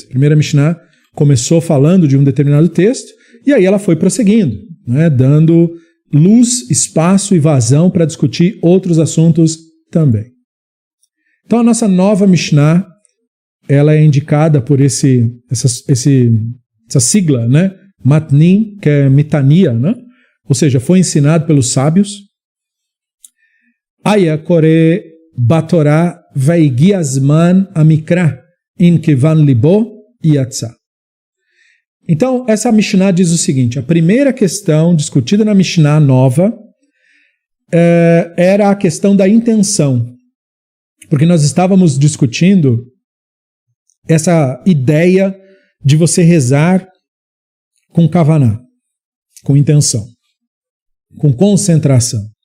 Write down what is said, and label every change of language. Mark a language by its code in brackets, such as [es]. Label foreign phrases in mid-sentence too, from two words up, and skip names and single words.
[pt] A primeira Mishnah começou falando de um determinado texto, e aí ela foi prosseguindo, né, dando luz, espaço e vazão para discutir outros assuntos também. Então a nossa nova Mishnah, ela é indicada por essa sigla, né, Matnim, que é Mitania, né? Ou seja, foi ensinado pelos sábios. [he] היה קורא בתורה והגיע זמן המקרא אם כיוון לבו יצא. [pt] Então, essa Mishnah diz o seguinte, a primeira questão discutida na Mishnah nova era a questão da intenção. Porque nós estávamos discutindo essa ideia de você rezar com kavaná, com intenção, com concentração.